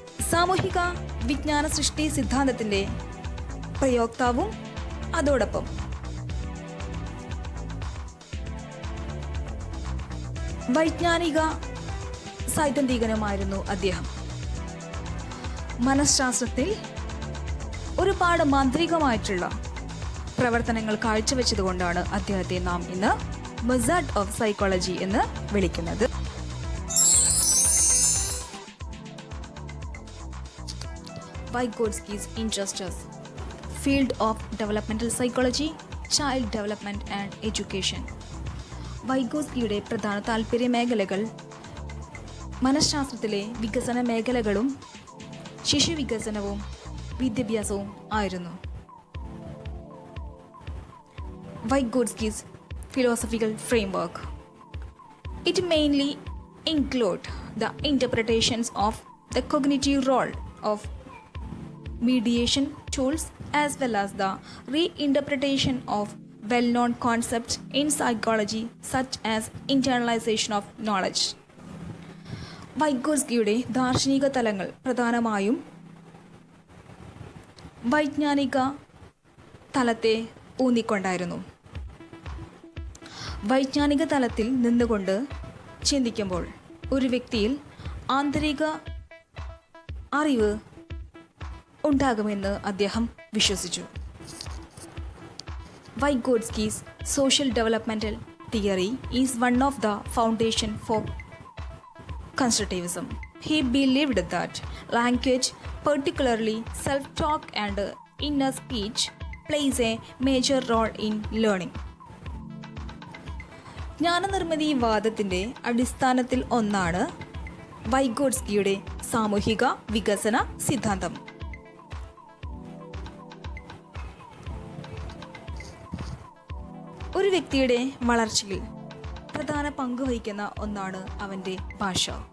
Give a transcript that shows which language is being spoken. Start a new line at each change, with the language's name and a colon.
Malayalam: സാമൂഹിക വിജ്ഞാന സൃഷ്ടി സിദ്ധാന്തത്തിന്റെ പ്രയോക്താവും അതോടൊപ്പം വൈജ്ഞാനിക സൈദ്ധാന്തികനുമായിരുന്നു അദ്ദേഹം. മനഃശാസ്ത്രത്തിൽ ഒരുപാട് മാന്ത്രികമായിട്ടുള്ള പ്രവർത്തനങ്ങൾ കാഴ്ചവെച്ചതുകൊണ്ടാണ് അദ്ദേഹത്തെ നാം ഇന്ന് മൊസാർട്ട് ഓഫ് സൈക്കോളജി എന്ന് വിളിക്കുന്നത്.
English: Vygotsky's interests: field of developmental psychology, child development and education.
Malayalam: വൈഗോട്സ്കിയുടെ പ്രധാന താല്പര്യ മേഖലകൾ മനഃശാസ്ത്രത്തിലെ വികസന മേഖലകളും ശിശുവികസനവും വിദ്യാഭ്യാസവും ആയിരുന്നു.
English: Vygotsky's philosophical framework. It mainly includes the interpretations of the cognitive role of mediation tools as well as the reinterpretation of well-known concepts in psychology such as internalization of knowledge.
Malayalam: വൈഗോട്സ്കിയുടെ ദാർശനിക തലങ്ങൾ പ്രധാനമായും വൈജ്ഞാനിക തലത്തെ ഊന്നിക്കൊണ്ടായിരുന്നു. വൈജ്ഞാനിക തലത്തിൽ നിന്നുകൊണ്ട് ചിന്തിക്കുമ്പോൾ ഒരു വ്യക്തിയിൽ ആന്തരിക അറിവ് ഉണ്ടാകുമെന്ന് അദ്ദേഹം വിശ്വസിച്ചു.
English: Vygotsky's social developmental theory is one of the foundation for constructivism. He believed that language, particularly self-talk and inner speech, plays a major role in learning.
Malayalam: ജ്ഞാനനിർമ്മിതി വാദത്തിൻ്റെ അടിസ്ഥാനത്തിൽ ഒന്നാണ് വൈഗോട്സ്കിയുടെ സാമൂഹിക വികസന സിദ്ധാന്തം. ഒരു വ്യക്തിയുടെ വളർച്ചയിൽ പ്രധാന പങ്ക് വഹിക്കുന്ന ഒന്നാണ് അവൻ്റെ ഭാഷ.